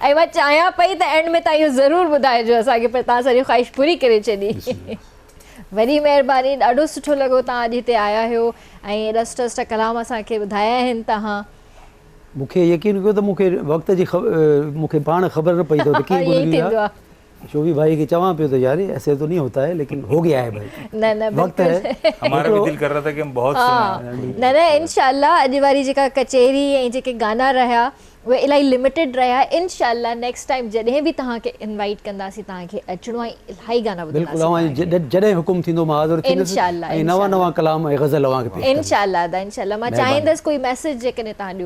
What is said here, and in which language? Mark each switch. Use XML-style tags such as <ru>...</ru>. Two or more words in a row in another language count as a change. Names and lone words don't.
<sd>ऐं मां चाहियां पई त एंड में तव्हां इहो ज़रूरु ॿुधाइजो असांखे, पर तव्हां असांजी ख़्वाहिश पूरी करे छॾी। वॾी महिरबानी, ॾाढो सुठो लॻो तव्हां अॼु हिते आया आहियो ऐं एॾा सुठा सुठा कलाम असांखे ॿुधाया आहिनि तव्हां। मूंखे यकीन कयो त मूंखे वक़्त जी मूंखे पाण ख़बर न पई त कीअं गुज़री आहे। शोभी भाई के चवां पियो</sd> <ur>تو یار ایسے تو نہیں ہوتا ہے، لیکن ہو گیا ہے بھائی.</ur> <sd>न न</sd> <ur>وقت ہے، ہمارا بھی دل کر رہا تھا کہ ہم بہت سنے.</ur> <sd>न न इंशाल्लाह अॼु वारी जेका कचेरी ऐं जेके गाना रहिया उहे इलाही लिमिटेड रहिया। इंशाल्लाह</sd> <en>next time</en> <sd>जॾहिं बि तव्हांखे इनवाइट कंदासीं तव्हांखे अचणो आहे, इलाही गाना ॿुधंदासीं। जॾहिं हुकुम थींदो मां हाज़िर थींदुसि इंशाल्लाह। ऐं नवां नवां कलाम ऐं ग़ज़ल तव्हांखे पेश इंशाल्लाह दा इंशाल्लाह। मां चाहींदसि कोई मैसेज जेकॾहिं तव्हां ॾियो।</sd>